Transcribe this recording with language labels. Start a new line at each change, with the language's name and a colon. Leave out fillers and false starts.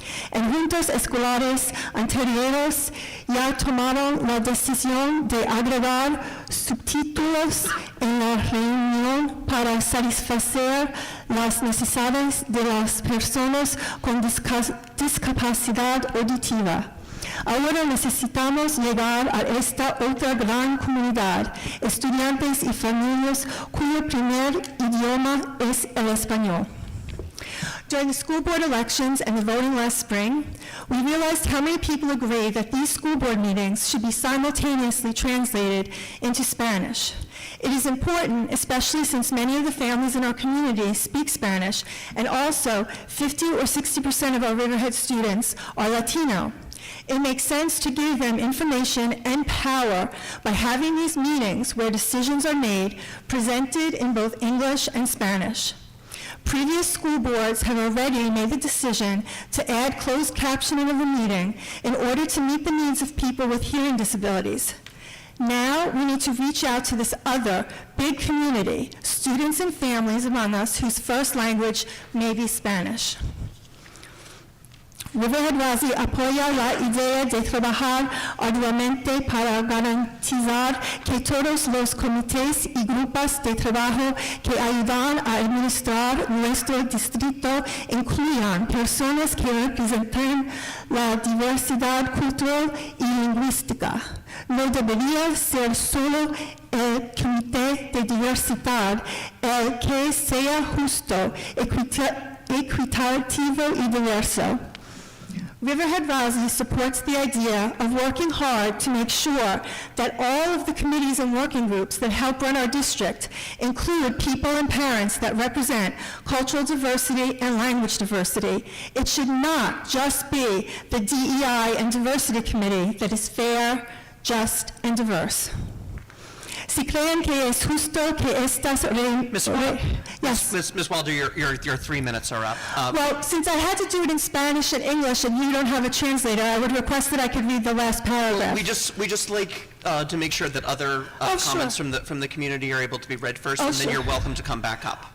Spanish: En juntas escolares anteriores ya tomaron la decisión de agregar subtítulos en la reunión para satisfacer las necesidades de las personas con discapacidad auditiva. Ahora necesitamos llegar a esta otra gran comunidad, estudiantes y familias cuyo primer idioma es el español.
English: During the school board elections and the voting last spring, we realized how many people agree that these school board meetings should be simultaneously translated into Spanish. It is important, especially since many of the families in our community speak Spanish, and also 50 or 60% of our Riverhead students are Latino. It makes sense to give them information and power by having these meetings where decisions are made, presented in both English and Spanish. Previous school boards have already made the decision to add closed captioning of the meeting in order to meet the needs of people with hearing disabilities. Now we need to reach out to this other big community, students and families among us whose first language may be Spanish.
Spanish: Riverhead Rasi apoya la idea de trabajar arduamente para garantizar que todos los comités y grupos de trabajo que ayudan a administrar nuestro distrito incluyan personas que representen la diversidad cultural y lingüística. No debería ser solo el comité de diversidad el que sea justo, equitativo y diverso.
English: Riverhead Rasi supports the idea of working hard to make sure that all of the committees and working groups that help run our district include people and parents that represent cultural diversity and language diversity. It should not just be the DEI and Diversity Committee that is fair, just, and diverse.
Spanish: Si creen que es justo que estas...
English: Yes. Ms. Wilder, your 3 minutes are up. Well, since I had to do it in Spanish and English and you don't have a translator, I would request that I could read the last paragraph. We just like to make sure that other comments from the community are able to be read first, and then sure. you're welcome to come back up.